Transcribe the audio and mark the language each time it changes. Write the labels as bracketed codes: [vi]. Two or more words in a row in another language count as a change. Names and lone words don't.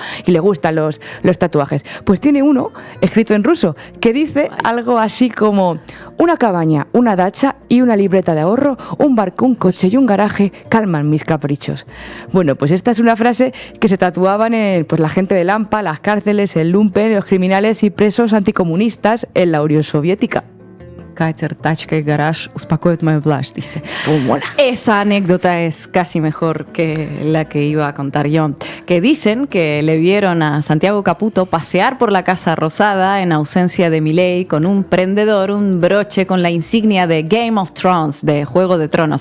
[es] Y le gustan los tatuajes. Pues tiene uno, escrito en ruso, que dice algo así como: una cabaña, una dacha y una libreta de ahorro, un barco, un coche y un garaje calman mis caprichos. Bueno, pues esta es una frase que se tatuaban pues la gente del AMPA, las cárceles, el lumpen, los criminales y presos anticomunistas en la Unión Soviética. [ru] катер, тачка и гараж успокоят мою блажь, [es] dice. Esa anécdota es casi mejor que la que iba a contar yo. Que dicen que le vieron a Santiago Caputo pasear por la Casa Rosada en ausencia de Milei con un prendedor, un broche con la insignia de Game of Thrones, de Juego de Tronos.